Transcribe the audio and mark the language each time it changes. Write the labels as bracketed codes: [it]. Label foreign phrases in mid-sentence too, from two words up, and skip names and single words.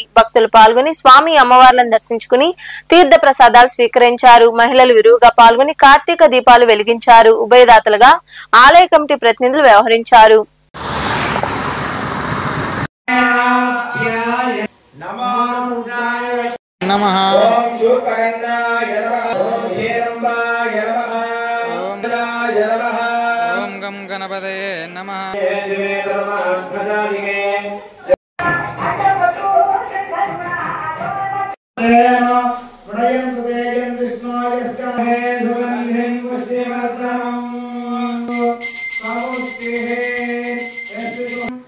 [te] భక్తులు పాల్గొని స్వామి అమ్మవార్లను దర్శించుకుని తీర్థ ప్రసాదాలు స్వీకరించారు. మహిళలు విరివిగా పాల్గొని కార్తీక దీపాలు వెలిగించారు. ఉభయదాతలుగా ఆలయ కమిటీ ప్రతినిధులు వ్యవహరించారు. [sa] नमः ओम शूर्पकर्णाय नमः ओम हेरंबाय नमः ओम गणाय नमः ओम गम गणपतये नमः शिवे सर्वार्थसाधिके प्रयं कुदेयं विष्णोयश्च हे सुगन्धिं पुष्टिवर्धनं सामुष्टे यस्मिन्